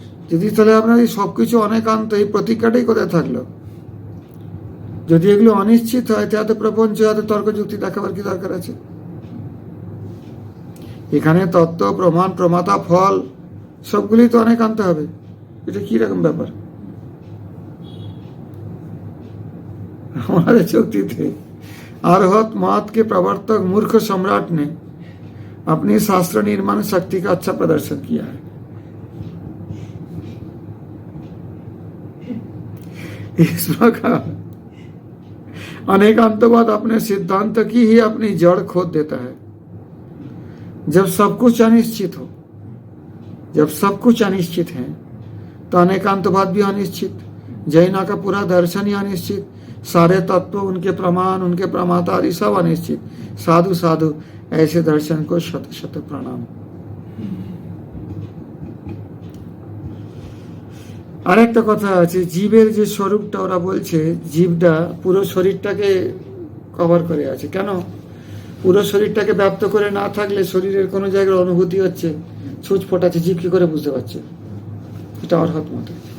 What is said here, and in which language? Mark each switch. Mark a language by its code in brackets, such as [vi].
[bn] যদি তাহলে আপনার এই সবকিছু অনেকান্ত, এই প্রতিজ্ঞাটাই কোথায় থাকলো? যদি এগুলো অনিশ্চিত হয়, তাতে প্রপঞ্চ, হাতে তর্ক যুক্তি দেখাবার কি দরকার আছে? এখানে তত্ত্ব, প্রমাণ, প্রমাতা, ফল সবগুলি তো অনেকান্ত হবে। এটা কি রকম ব্যাপার? [hi] हमारे चौथी थे अरहत मत के प्रवर्तक मूर्ख सम्राट ने अपनी शास्त्र निर्माण शक्ति का अच्छा प्रदर्शन किया है। इस प्रकार अनेकांतवाद अपने सिद्धांत की ही अपनी जड़ खोद देता है। जब सब कुछ अनिश्चित हो, जब सब कुछ अनिश्चित है, तो अनेकांतवाद भी अनिश्चित, जैना का पूरा दर्शन ही अनिश्चित, सारे तत्व, उनके प्रमाण, उनके प्रमाता आदि सब अनिश्चित। साधु साधु ऐसे दर्शन को शत शत प्रणाम। [bn] আর একটা কথা আছে, জীবের যে স্বরূপটা ওরা বলছে, জীবটা পুরো শরীরটাকে কভার করে আছে। কেন? পুরো শরীরটাকে ব্যাপ্ত করে না থাকলে শরীরের কোনো জায়গায় অনুভূতি হচ্ছে, ছুঁচ ফোটাচ্ছে, জীব কি করে বুঝতে পারছে? এটা অর্হত মতে।